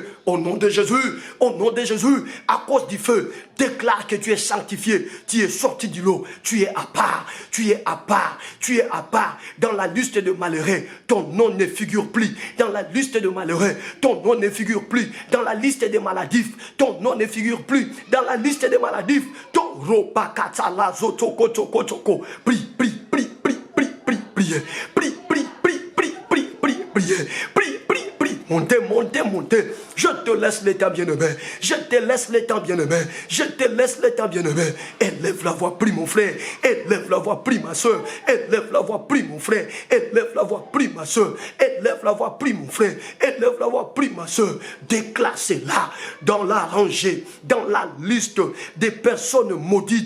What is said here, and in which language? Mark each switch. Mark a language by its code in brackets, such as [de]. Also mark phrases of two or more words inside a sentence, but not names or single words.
[fr] Au nom de Jésus, à cause du feu, déclare que tu es sanctifié, tu es sorti du lot, tu es à part, tu es à part, tu es à part. Dans la liste de malheureux, ton nom ne figure plus. Dans la liste de malheureux, ton nom ne figure plus. Dans la liste des maladifs, ton nom ne figure plus. Dans la liste des maladifs, ton ropakatala zotoko toko toko. Prie, prie, prie, prie. Priez, prie, prie, prie, prie, prie, prie, priez, prie, prie, prie. Montez, montez, montez. Je te laisse le temps, bien-aimé. Je te laisse le temps, bien-aimé. Je te laisse le temps, bien-aimé. Élève la voix, prie mon frère. Élève la voix, prie ma soeur. Élève la voix, prie mon frère. Élève la voix, prie ma soeur. Élève la voix, prie mon frère. Élève la voix, prie ma soeur. Déclare cela dans la rangée, dans la liste des personnes maudites.